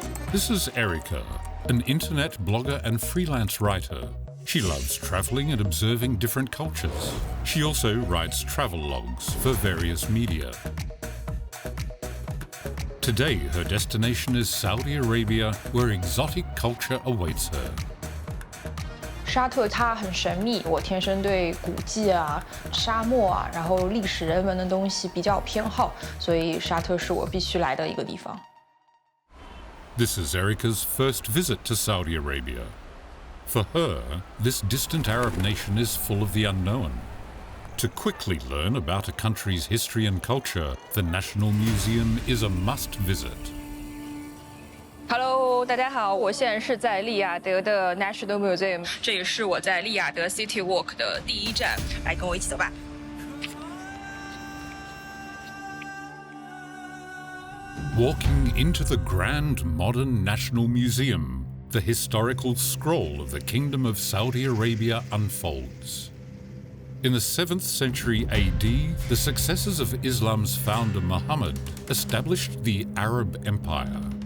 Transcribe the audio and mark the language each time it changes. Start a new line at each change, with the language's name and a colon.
English: This is Erica, an internet blogger and freelance writer. She loves traveling and observing different cultures. She also writes travel logs for various media. Today, her destination is Saudi Arabia, where exotic culture awaits her.
Chinese: 沙特它很神秘，我天生对古迹啊、沙漠啊，然后历史人文的东西比较偏好，所以沙特是我必须来的一个地方。
English: This is Erica's first visit to Saudi Arabia. For her, this distant Arab nation is full of the unknown. To quickly learn about a country's history and culture, the National Museum is a must visit.
Chinese: Hello， 大家好，我现在是在利雅得的 National Museum， 这也是我在利雅得 City Walk 的第一站，来跟我一起走吧。
English: Walking into the grand modern National Museum, the historical scroll of the Kingdom of Saudi Arabia unfolds. In the 7th century AD, the successors of Islam's founder Muhammad established the Arab Empire.